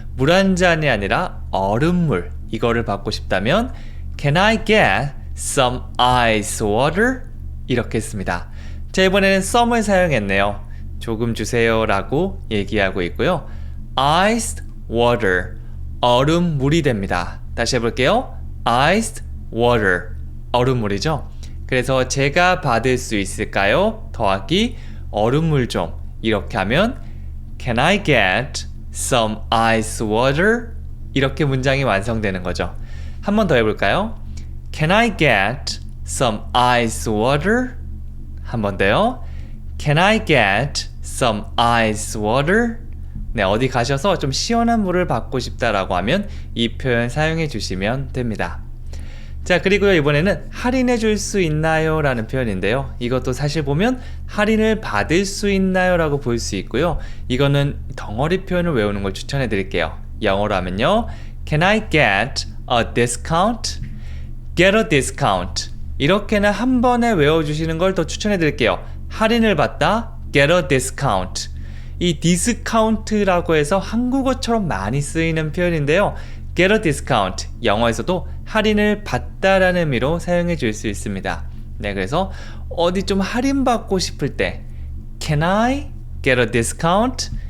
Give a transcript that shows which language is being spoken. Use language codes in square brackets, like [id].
[ko] 물 한 잔이 아니라 얼음물, 이거를 받고 싶다면 [en] Can I get some ice water? [ko] 이렇게 했습니다. 자, 이번에는 some을 사용했네요. 조금 주세요 라고 얘기하고 있고요. iced water, 얼음물이 됩니다. 다시 해볼게요. iced water, 얼음물이죠. 그래서 제가 받을 수 있을까요? 더하기 얼음물 좀, 이렇게 하면 [en] Can I get some ice water? [ko] 이렇게 문장이 완성되는 거죠. 한 번 더 해볼까요? [en] Can I get some ice water? [ko] 한 번 더요. [en] Can I get some ice water? [ko] 네, 어디 가셔서 좀 시원한 물을 받고 싶다라고 하면 이 표현 사용해 주시면 됩니다. 자, 그리고요, 이번에는 할인해 줄 수 있나요? 라는 표현인데요. 이것도 사실 보면 할인을 받을 수 있나요? 라고 볼 수 있고요. 이거는 덩어리 표현을 외우는 걸 추천해 드릴게요. 영어로 하면요. [en] Can I get a discount? Get a discount. [ko] 이렇게는 한 번에 외워주시는 걸 더 추천해 드릴게요. 할인을 받다, [en] get a discount. [ko] 이 discount라고 해서 한국어처럼 많이 쓰이는 표현인데요. [en] get a discount, [ko] 영어에서도 할인을 받다라는 의미로 사용해 줄 수 있습니다. 네, 그래서 어디 좀 할인 받고 싶을 때 [en] Can I get a discount?